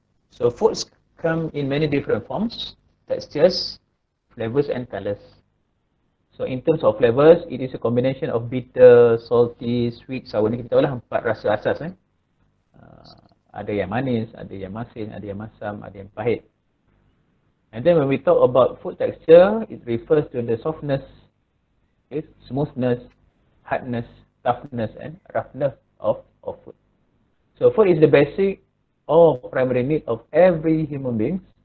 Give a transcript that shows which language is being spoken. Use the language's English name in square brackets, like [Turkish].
[English] So foods come in many different forms, textures, flavors and colors. So in terms of flavors, it is a combination of bitter, salty, sweet, sour. [Malay] Ni kita tahu lah 4 rasa asas. Ada yang manis, ada yang masin, ada yang masam, ada yang pahit. [English] And then when we talk about food texture, it refers to the softness, smoothness, hardness, toughness and roughness of food. So food is the basic or primary need of every human being.